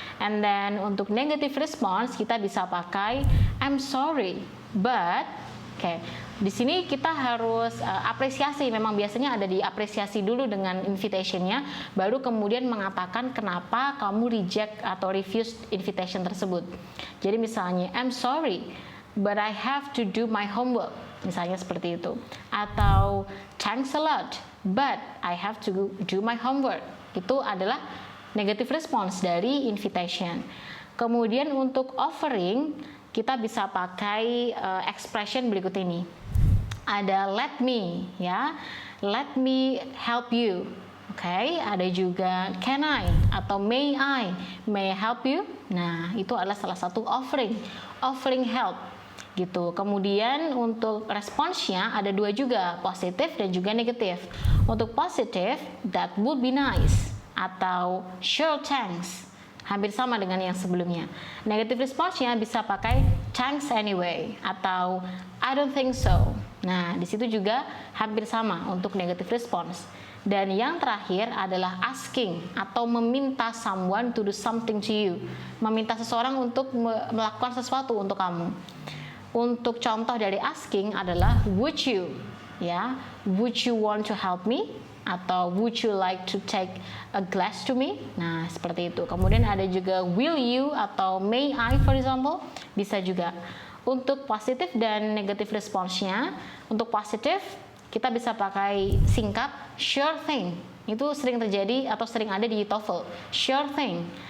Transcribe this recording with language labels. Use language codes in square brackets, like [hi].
[en] And then [id] untuk [en] negative response [id] kita bisa pakai [en] I'm sorry, but [id] di sini kita harus apresiasi. Memang biasanya ada diapresiasi dulu dengan invitationnya, baru kemudian mengatakan kenapa kamu reject atau refuse invitation tersebut. Jadi misalnya [en] I'm sorry, but I have to do my homework. [id] Misalnya seperti itu. Atau [en] thanks a lot, but I have to do my homework. [id] Itu adalah negative response dari invitation. Kemudian untuk offering kita bisa pakai expression berikut ini. Ada [en] let me, ya, let me help you. [id] Ada juga [en] can I [id] atau [en] may I help you. [id] Nah, itu adalah salah satu offering help gitu. Kemudian untuk responsnya ada dua juga, positif dan juga negatif. Untuk positif, [en] that would be nice [id] atau [en] sure thanks, [id] hampir sama dengan yang sebelumnya. [en] Negative response-nya [id] bisa pakai [en] thanks anyway [id] atau [en] I don't think so. [id] Nah, di situ juga hampir sama untuk negative response. Dan yang terakhir adalah [en] asking [id] atau meminta [en] someone to do something to you. [id] Meminta seseorang untuk melakukan sesuatu untuk kamu. Untuk contoh dari [en] asking [id] adalah [en] would you, ya, would you want to help me? Atau would you like to take a glass to me? [id] Nah, seperti itu. Kemudian ada juga [en] will you [id] atau [en] may I for example, [id] bisa juga. Untuk positif dan negatif response-nya, untuk positif kita bisa pakai singkat [en] sure thing. [id] Itu sering terjadi atau sering ada di TOEFL. [en] Sure thing.